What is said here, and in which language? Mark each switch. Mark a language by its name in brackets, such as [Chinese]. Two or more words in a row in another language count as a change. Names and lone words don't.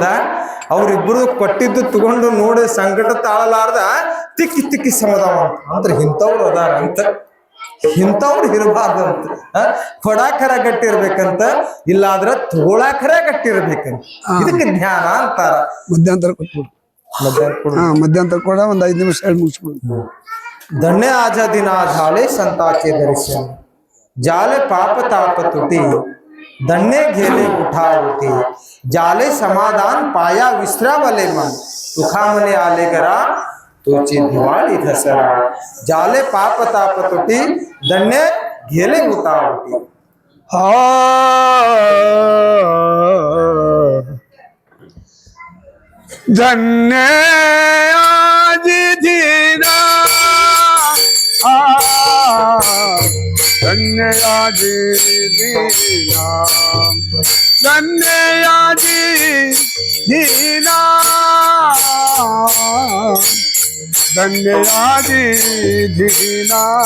[Kannada] ಅವ್ರಿಬ್ರು ಕೊಟ್ಟಿದ್ದು ತಗೊಂಡು ನೋಡಿ ಸಂಕಟ ತಾಳಲಾರ್ದ ತಿಕ್ಕಿ ತಿಕ್ಕಿ ಸೌದಾವ ಅಂತ. ಅಂದ್ರೆ ಇಂಥವ್ರು ಅದಾರ ಅಂತ. ಇಂಥವ್ರು ಇರಬಾರ್ದು ಅಂತ. ಕೊಡಾಕರ ಗಟ್ಟಿರ್ಬೇಕಂತ, ಇಲ್ಲಾದ್ರ ತಗೊಳಾಕರ ಗಟ್ಟಿರ್ಬೇಕಂತ. ಇದಕ್ಕೆ ಜ್ಞಾನ ಅಂತಾರ. ಮಧ್ಯಂತರ ಕೊಟ್ಬಿಡು. ಮಧ್ಯಂತರ ಕೊಡ, ಒಂದ್ 5 ನಿಮಿಷ ಹೇಳಿ ಮುಗಿಸ್ಬಿಡು. [Marathi] धन्य आजा दिन झाले संताचे दर्शन, जाले पाप ताप तुटी, धन्य घेले उठावती, जाले समाधान पाया विसरावले मन, तुखा मने आले करा तोची दिवाळी दसरा, जाले पाप ताप तुटी, धन्य घेले उठावती. धन्य आजी दीना, धन्य आजी दीना, धन्य आजी दीना, धन्ययादि दीना